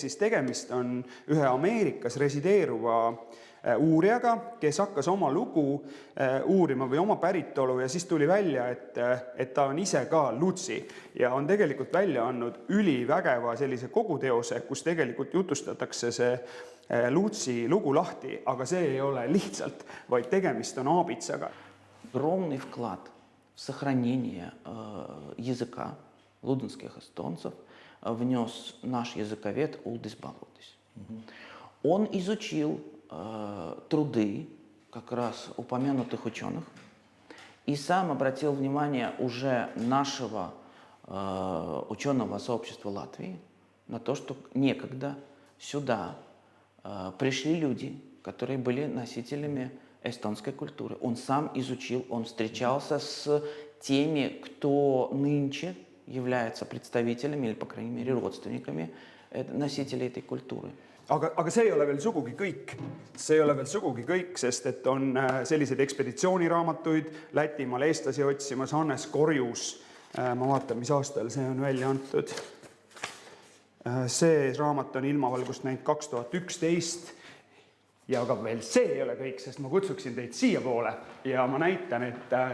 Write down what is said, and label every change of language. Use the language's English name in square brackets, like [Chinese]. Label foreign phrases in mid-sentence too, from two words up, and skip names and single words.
[Estonian] siis tegemist on ühe Ameerikas resideeruva uurijaga, kes hakkas oma lugu uurima või oma päritolu ja siis tuli välja, et ta on ise ka luutsi ja on tegelikult välja andnud ülivägeva sellise koguteose, kus tegelikult jutustatakse see luutsi lugu lahti, aga see ei ole lihtsalt, vaid tegemist on aabitsaga. [Russian] Огромный вклад в сохранение языка луденских эстонцев внес наш языковед Улдис Палоидис. Он изучил труды как раз упомянутых ученых и сам обратил внимание уже нашего ученого сообщества Латвии на то, что некогда сюда пришли люди, которые были носителями эстонской культуры. Он сам изучил, он встречался с теми, кто нынче является представителями или, по крайней мере, родственниками носителей этой культуры. [Estonian] Aga see ei ole veel sugugi kõik. See ei ole veel sugugi kõik, sest et on selliseid ekspeditsiooniraamatuid, Lätimaal eestlasi otsimas, Hannes Korjus. Ma vaatan, mis aastal see on välja antud. See raamat on ilmavalgust näinud 2011 ja aga veel see ei ole kõik, sest ma kutsuksin teid siia poole ja ma näitan, et